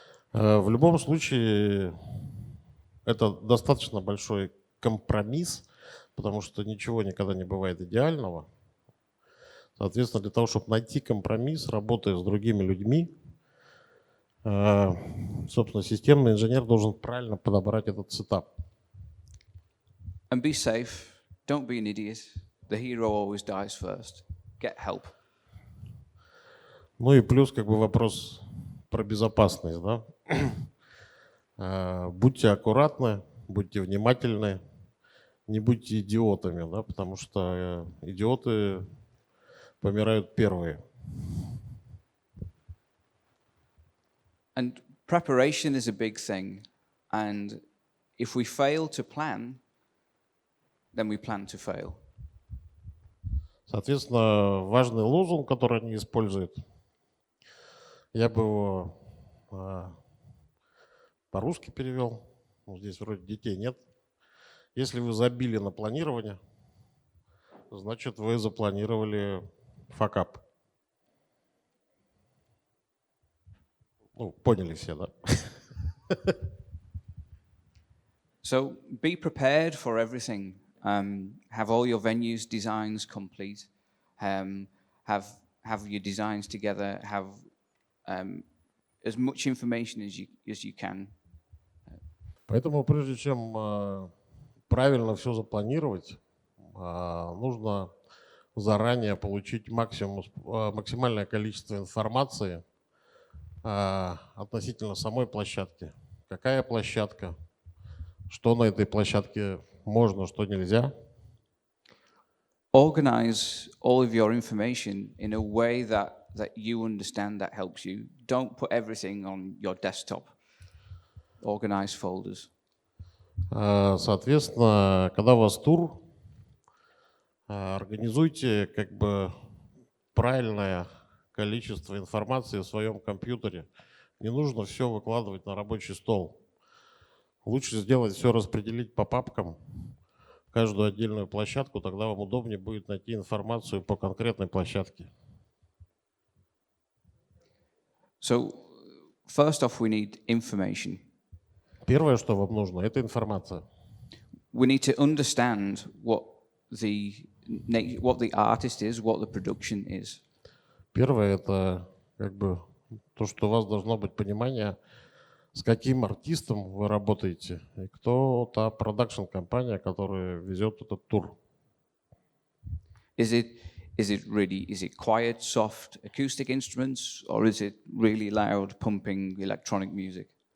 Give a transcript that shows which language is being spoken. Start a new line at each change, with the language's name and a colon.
Russian: В любом случае, это достаточно большой компромисс, потому что ничего никогда не бывает идеального. Соответственно, для того, чтобы найти компромисс, работая с другими людьми, собственно, системный инженер должен правильно подобрать этот сетап.
English: And be safe. Don't be an idiot. The hero always dies first. Get help.
Russian: Ну и плюс как бы вопрос про безопасность, да? Будьте аккуратны, будьте внимательны, не будьте идиотами, да? Потому что идиоты помирают первые.
English: And preparation is a big thing. And if we fail to plan, then we plan to fail.
Russian: Соответственно, важный лозунг, который они используют, я бы его по-русски перевел. Здесь вроде детей нет. Если вы забили на планирование, значит, вы запланировали факап. Ну, поняли все, да?
English: So be prepared for everything. Have all your venues designs complete. Have your designs together. Have as much information as you can.
Russian: Поэтому прежде чем правильно все запланировать, нужно заранее получить максимальное количество информации относительно самой площадки. Какая площадка, что на этой площадке можно, что нельзя.
English: Organize all of your information in a way that you understand, that helps you. Don't put everything on your desktop. Organize folders.
Russian: Соответственно, когда у вас тур, организуйте как бы правильное количество информации в своем компьютере. Не нужно все выкладывать на рабочий стол. Лучше сделать все, распределить по папкам, каждую отдельную площадку, тогда вам удобнее будет найти информацию по конкретной площадке.
English: So, first off, we need information.
Russian: Первое, что вам нужно, это информация.
English: We need to understand what the artist is, what the production is.
Russian: Первое, это как бы то, что у вас должно быть понимание, с каким артистом вы работаете и кто та продакшн-компания, которая везет этот тур.
English: Is it quiet, soft acoustic instruments, or is it really loud, pumping electronic music?